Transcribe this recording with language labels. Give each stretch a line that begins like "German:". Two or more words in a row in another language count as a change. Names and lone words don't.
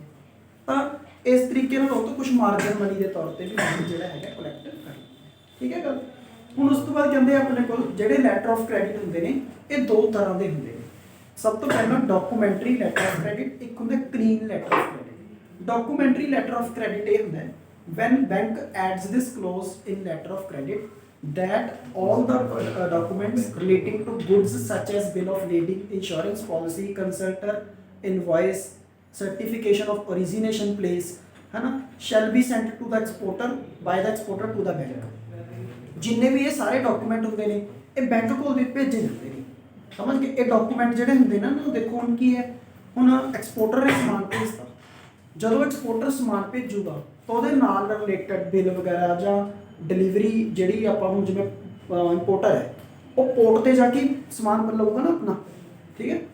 Punjabi: ਤਾਂ ਇਸ ਤਰੀਕੇ ਨਾਲ ਉਹ ਤੋਂ ਕੁਝ
English: margin money
Punjabi: ਦੇ ਤੌਰ ਤੇ ਵੀ ਜਿਹੜਾ ਹੈਗਾ ਕਲੈਕਟ ਕਰ, ਠੀਕ ਹੈ ਗੱਲ। ਹੁਣ ਉਸ ਤੋਂ ਬਾਅਦ ਕਹਿੰਦੇ ਆਪਣੇ ਕੋਲ ਜਿਹੜੇ
English: letter of credit
Punjabi: ਹੁੰਦੇ ਨੇ ਇਹ 2 ਤਰ੍ਹਾਂ ਦੇ ਹੁੰਦੇ ਨੇ। ਸਭ ਤੋਂ ਪਹਿਲਾਂ
English: documentary letter of credit,
Punjabi: ਇੱਕ ਹੁੰਦਾ
English: clean letter of credit. documentary letter of credit
Punjabi: ਇਹ ਹੁੰਦਾ
English: when bank adds this clause in letter of credit that all the documents relating to goods such as bill of lading, insurance policy, consultor, invoice, certification of origination place,
Hindi: है ना,
English: shall be sent to the exporter by the exporter to the bank।
Punjabi: ਜਿੰਨੇ ਵੀ ਇਹ ਸਾਰੇ ਡਾਕੂਮੈਂਟ ਹੁੰਦੇ ਨੇ ਇਹ ਬੈਂਕ ਕੋਲ ਦੇ ਭੇਜੇ ਜਾਂਦੇ ਨੇ। ਸਮਝ ਕੇ ਇਹ ਡਾਕੂਮੈਂਟ ਜਿਹੜੇ ਹੁੰਦੇ ਨਾ ਉਹ ਦੇਖੋ ਹੁਣ ਕੀ ਹੈ, ਹੁਣ ਐਕਸਪੋਰਟਰ ਨੇ ਸਮਾਨ ਭੇਜਤਾ, ਜਦੋਂ ਐਕਸਪੋਰਟਰ ਸਮਾਨ ਭੇਜੂਗਾ ਤਾਂ ਉਹਦੇ ਨਾਲ
English: related bill
Punjabi: ਵਗੈਰਾ ਜਾਂ ਡਿਲੀਵਰੀ ਜਿਹੜੀ ਆਪਾਂ ਹੁਣ ਜਿਵੇਂ ਇੰਪੋਰਟਰ ਹੈ ਉਹ ਪੋਰਟ ਤੇ ਜਾ ਕੇ ਸਮਾਨ ਲਊਗਾ ਨਾ ਆਪਣਾ, ਠੀਕ ਹੈ।